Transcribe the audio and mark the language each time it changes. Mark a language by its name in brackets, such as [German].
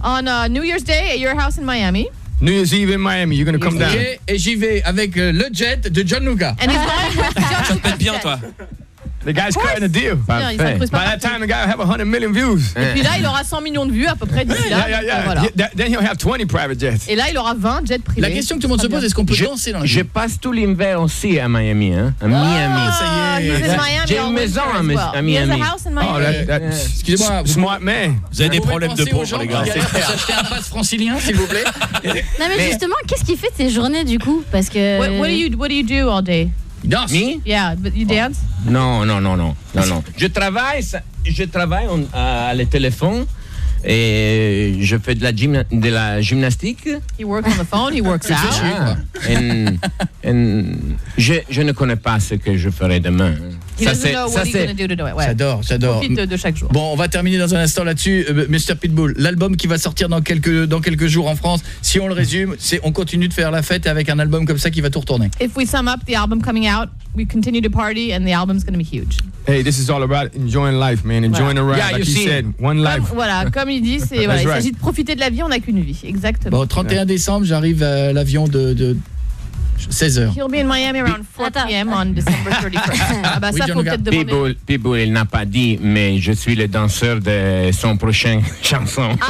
[English] On New Year's Day at your house in Miami. New Year's Eve in Miami, you're going to come down. [French] Et j'y vais avec le jet de John Luca. [English] And he's going with John Luca's jet. [French] Tu te pètes bien, toi. [English] The guy's cutting a deal. By that time, the guy will have 100 million views. [French] Et puis là, il aura 100 millions de vues à peu près d'ici là. [English] Then he'll have 20 private jets. [French] Et là, il aura 20 jets privés. La question que tout le monde se pose, est-ce qu'on peut danser dans le jeu? Je passe tout l'hiver aussi à Miami. Hein? À Miami. Oh, Miami. Ça y est. J'ai une maison à Miami. [English] He has a house in Miami. [French] Oh, excusez-moi. [English] Smart man. [French] Vous avez des problèmes de peau, les gars. Vous pouvez acheter un pass francilien, s'il vous plaît. Non, mais justement, qu'est-ce qu'il fait ces journées, du coup? Parce que... [English] What do you do all day? Dance. Me? Yeah, but you dance? [French] Non. Je travaille à le téléphone et je fais de la gymnastique. [English] He works on the phone, he works out. [French] Ah, je ne connais pas ce que je ferai demain. J'adore. De chaque jour. Bon, on va terminer dans un instant là-dessus. Mr. Pitbull, l'album qui va sortir dans quelques jours en France, si on le résume, c'est on continue de faire la fête avec un album comme ça qui va tout retourner. [English] If we sum up the album coming out, we continue to party and the album's going to be huge. Hey, this is all about enjoying life, man. Enjoying the ride. Yeah, like you said, one life. [French] Comme il dit, il s'agit de profiter de la vie, on n'a qu'une vie. Exactement. Bon, 31 décembre, j'arrive à l'avion de 16h. [English] He'll be in Miami around 4 p.m. on December 31st. [French] Ah, bah, oui, Pitbull, il n'a pas dit, mais je suis le danseur de son prochaine chanson.